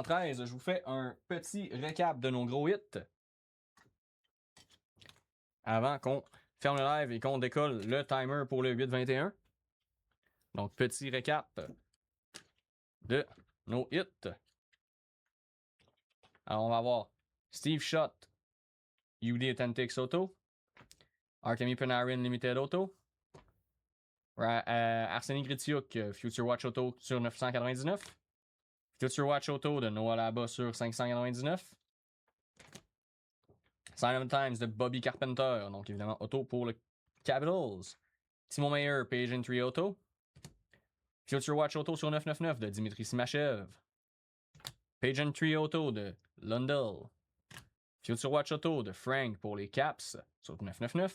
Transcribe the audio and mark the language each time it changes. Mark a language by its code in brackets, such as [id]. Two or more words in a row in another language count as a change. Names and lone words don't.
[fr] Je vous fais un petit récap de nos gros hits. Avant qu'on ferme le live et qu'on décolle le timer pour le 821. Donc, petit récap de nos hits. Alors, on va avoir Steve Schott, UD Authentics Auto. Artemi Panarin Limited Auto. Arseny Gritiuk, Future Watch Auto sur 999. Future Watch Auto de Noah Laba sur 599. Sign of the Times de Bobby Carpenter, donc évidemment auto pour le Capitals. Simon Mayer, Pageantry Auto. Future Watch Auto sur 999 de Dimitri Simachev. Pageantry Auto de Lundell. Future Watch Auto de Frank pour les Caps sur 999.